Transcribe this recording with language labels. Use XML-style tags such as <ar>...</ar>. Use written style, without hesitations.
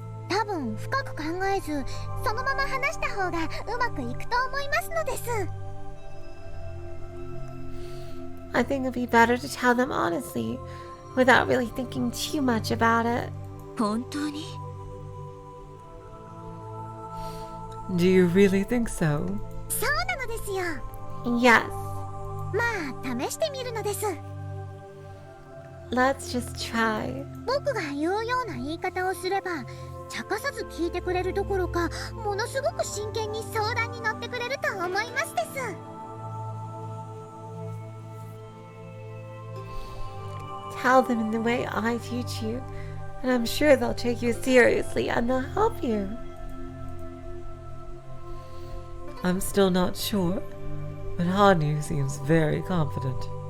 <ja>多分深く考えずそのまま話した方がうまくいくと思いますのです。</ja> <en>I think it'd be better to tell them honestly, without really thinking too much about it.</en> <ja>本当に？</ja> <en>Do you really think so?</en> <ja>そうなのですよ。</ja> <en>Yes.</en> <ja>まあ試してみるのです。</ja> <en>Let's just try.</en> <ja>僕が言うような言い方をすれば茶化さず聞いてくれるどころかものすごく真剣に相談に乗ってくれると思いますです。</ja> <en>Tell them in the way I teach you, and I'm sure they'll take you seriously and they'll help you. I'm still not sure, but Hanyu seems very confident.</en>